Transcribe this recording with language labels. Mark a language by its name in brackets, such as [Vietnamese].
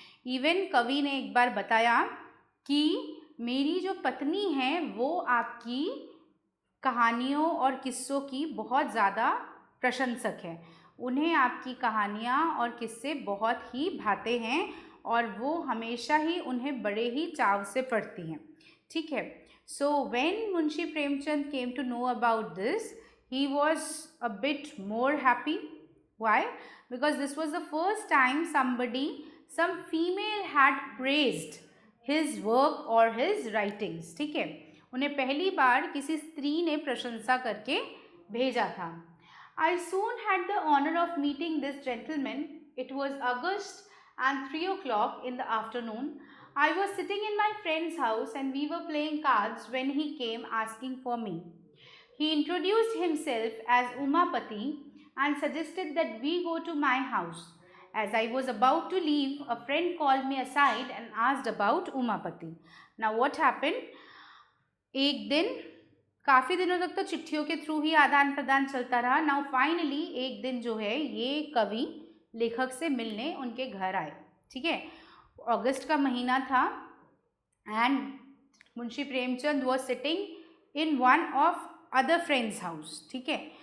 [Hindi] Even कवि ने एक बार बताया कि मेरी जो पत्नी है वो आपकी कहानियों और किस्सों की बहुत ज़्यादा प्रशंसक है, उन्हें आपकी कहानियाँ और किस्से बहुत ही भाते हैं और वो हमेशा ही उन्हें बड़े ही चाव से पढ़ती हैं। ठीक है। [English] So when Munshi Premchand came to know about this, he was a bit more happy. Why? Because this was the first time some female had praised his work or his writings. [Hindi] ठीक है। उन्हें पहली बार किसी स्त्री ने प्रशंसा करके भेजा था। [English] I soon had the honor of meeting this gentleman. It was August and 3 o'clock in the afternoon. I was sitting in my friend's house and we were playing cards when he came asking for me. He introduced himself as Umapati and suggested that we go to my house. As I was about to leave, a friend called me aside and asked about Umapati. Now what happened? [Hindi] एक दिन, काफ़ी दिनों तक तो चिट्ठियों के through ही आदान प्रदान चलता रहा। [English] now finally [Hindi] एक दिन जो है ये कवि लेखक से मिलने उनके घर आए। ठीक है। अगस्त का महीना था [English] And Munshi Premchand was sitting in one of other friends house. [Hindi] ठीक है।